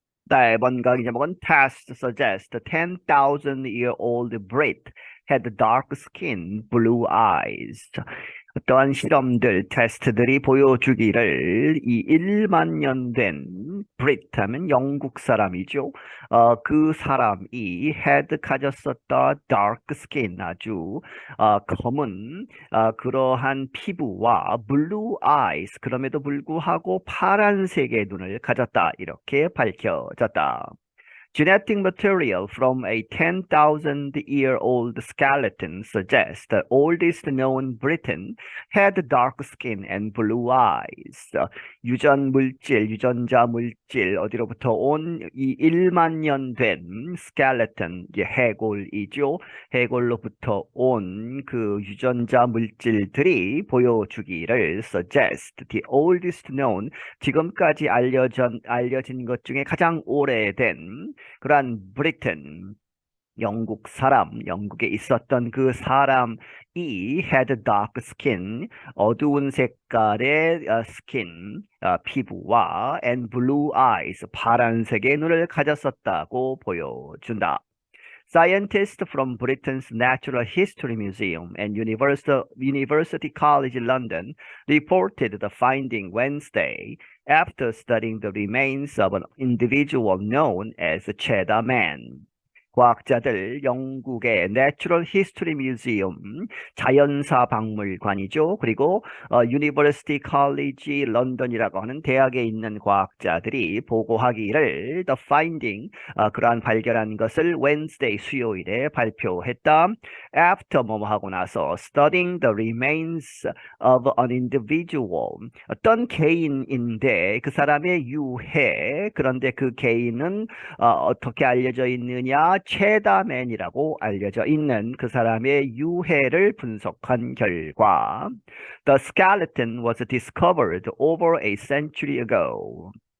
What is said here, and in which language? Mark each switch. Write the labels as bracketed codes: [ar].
[ko] 네, 번각이 제목은 [en] Test suggests a 10,000-year-old Brit had dark skin, blue eyes. [ko] 어떠한 실험들, 테스트들이 보여주기를 이 1만 년 된 브리트 하면 영국 사람이죠. 그 사람이 had 가졌었다 [en] dark skin [ko] 아주 검은 그러한 피부와 [en] blue eyes [ko] 그럼에도 불구하고 파란색의 눈을 가졌다 이렇게 밝혀졌다. [en] Genetic material from a 10,000-year-old skeleton suggests the oldest known Briton had dark skin and blue eyes. [ko] 유전 물질, 유전자 물질 어디로부터 온 이 1만 년 된 skeleton, 이게 해골이죠. 해골로부터 온 그 유전자 물질들이 보여주기를 [en] suggest the oldest known [ko] 지금까지 알려진 것 중에 가장 오래된 그러한 브리튼 영국 사람, 영국에 있었던 그 사람이 [en] had dark skin, [ko] 어두운 색깔의 skin, 피부와 [en] and blue eyes, [ko] 파란색의 눈을 가졌었다고 보여준다. [en] Scientists from Britain's Natural History Museum and University College London reported the finding Wednesday after studying the remains of an individual known as Cheddar Man. [ko] 과학자들 영국의 Natural History Museum 자연사 박물관이죠. 그리고 University College London이라고 하는 대학에 있는 과학자들이 보고하기를 [en] the finding [ko] 그러한 발견한 것을 Wednesday 수요일에 발표했다. After 뭐뭐 하고 나서 [en] studying the remains of an individual [ko] 어떤 개인인데 그 사람의 유해 그런데 그 개인은 어떻게 알려져 있느냐? 체다맨이라고 알려져 있는 그 사람의 유해를 분석한 결과 [en] The skeleton was discovered over a century ago.